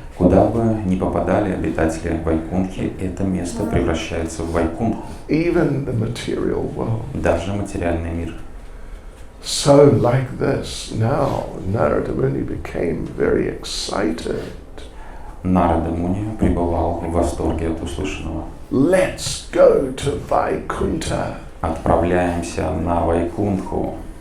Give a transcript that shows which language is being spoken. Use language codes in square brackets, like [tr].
[ru] Куда бы ни попадали обитатели Вайкунхи, это место превращается в Вайкунху. [en] Even the material world. [ru] Даже материальный мир. [en] So like this, now Narada Muni became very excited. [ru] Нарада Муни пребывал в восторге от услышанного. [en] Let's go to Vaikuntha. [ru] Отправляемся на Вайкунху.